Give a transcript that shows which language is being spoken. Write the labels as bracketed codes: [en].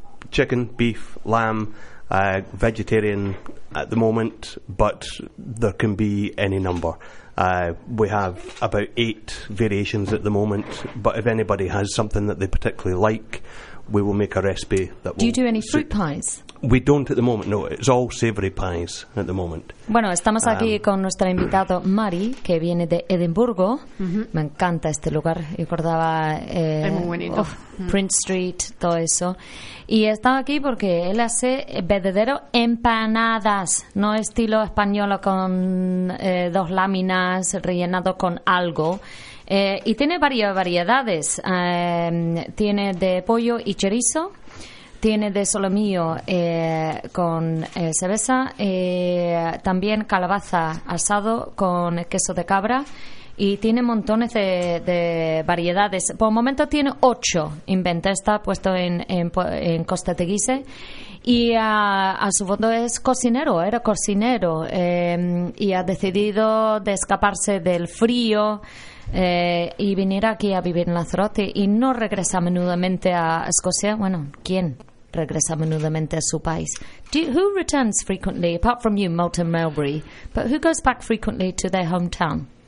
[en] Chicken, beef, lamb, vegetarian at the moment, but there can be any number. We have about 8 variations at the moment, but if anybody has something that they particularly like, we will make a recipe that will... Do you do any fruit pies? We don't at the moment, no. It's all savoury pies at the moment. [es] Bueno, estamos aquí con nuestro invitado, Mari, que viene de Edimburgo. Mm-hmm. Me encanta este lugar. Recordaba Prince Street, todo eso. Y he estado aquí porque él hace verdadero empanadas, no estilo español con 2 láminas rellenado con algo. Y tiene varias variedades. Tiene de pollo y chorizo. Tiene de solomillo con cerveza, también calabaza asado con queso de cabra y tiene montones de variedades. Por el momento tiene 8 inventos, está puesto en Costa de Guise y a su fondo es cocinero, era cocinero y ha decidido de escaparse del frío. Y venir aquí a vivir en Lanzarote y no regresa menudamente a Escocia. Bueno, ¿quién regresa menudamente a su país? [en] Who returns frequently, apart from you, Moulton Melbury, but who goes back frequently to their hometown?